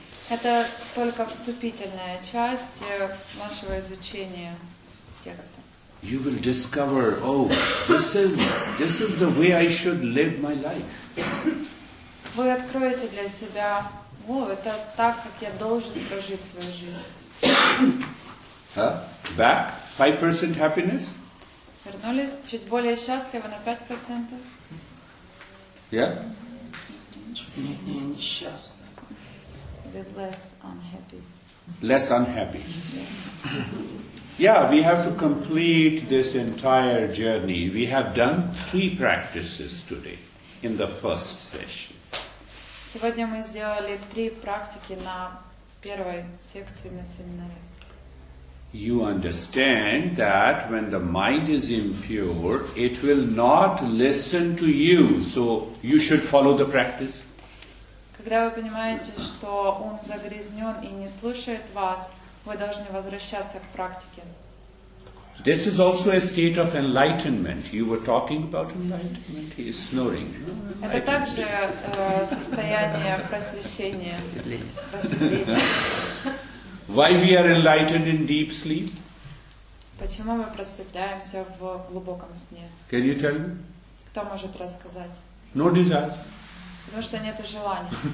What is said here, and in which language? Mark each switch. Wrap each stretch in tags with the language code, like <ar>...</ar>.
<ru>Это только вступительная часть нашего изучения текста.</ru> <en>You will discover, oh, this is the way I should live my life.</en> <ru>Вы откроете для себя, это так, как я должен прожить свою жизнь.</ru> <en>Back, 5% happiness?</en> <ru>Вернулись чуть более счастливы на 5%?</ru> <en>Yeah?</en> <ru>Не несчастный.</ru> <en>With less unhappy. Less unhappy. Yeah, we have to complete this entire journey. We have done 3 practices today in the first session.</en> <ru>Сегодня мы сделали 3 практики на первой секции на семинаре.</ru> <en>You understand that when the mind is impure, it will not listen to you, so you should follow the practice.</en> <ru>Когда вы понимаете, что ум загрязнен и не слушает вас, вы должны возвращаться к практике.</ru> <en>This is also a state of enlightenment. You were talking about enlightenment. He is snoring.</en> <ru>Это также состояние просвещения, просветления.</ru> <en>Why we are enlightened in deep sleep?</en> <ru>Почему мы просветляемся в глубоком сне?</ru> <en>Can you tell me?</en> <ru>Кто может рассказать?</ru> <en>No desire.</en> <ru>Потому что нету желания.</ru>